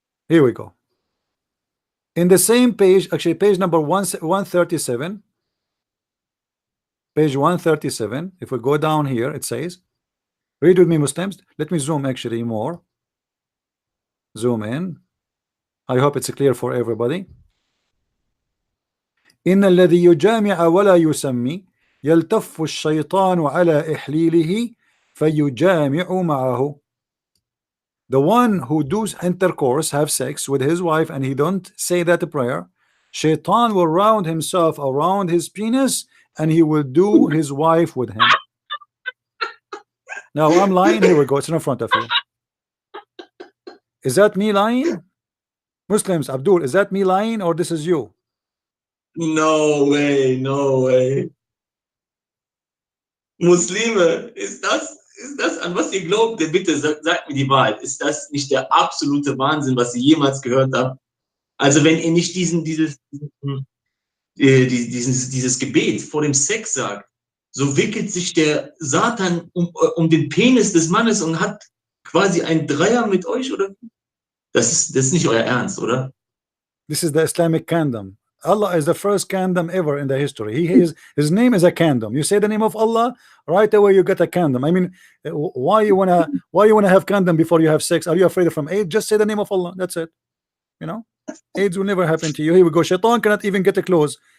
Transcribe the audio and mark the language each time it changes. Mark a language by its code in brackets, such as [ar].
[en] Here we go. In the same page, actually page number 137, page 137, if we go down here, it says, read with me Muslims. Let me zoom actually more. Zoom in. I hope it's clear for everybody. [ar] إن الذي يجامع ولا يسمي يلتف الشيطان على إحليله فيجامع معه. [en] The one who does intercourse, have sex with his wife, and he don't say that prayer, Shaitan will round himself around his penis, and he will do his wife with him. Now I'm lying. Here we go. It's in front of you. Is that me lying? Muslims, Abdul, is that me lying, or this is you? No way, no way. [de] Muslime, ist das, an was ihr glaubt, bitte sagt mir die Wahrheit. Ist das nicht der absolute Wahnsinn, was ihr jemals gehört habt? Also wenn ihr nicht dieses Gebet vor dem Sex sagt, so wickelt sich der Satan um den Penis des Mannes und hat quasi ein Dreier mit euch, oder? Das ist nicht euer Ernst, oder? [en] This is the Islamic kingdom. Allah is the first kingdom ever in the history. His name is a kingdom. You say the name of Allah, right away you get a kingdom. I mean, why you wanna have kingdom before you have sex? Are you afraid from AIDS? Just say the name of Allah. That's it. You know, AIDS will never happen to you. Here we go. Shaitan cannot even get close.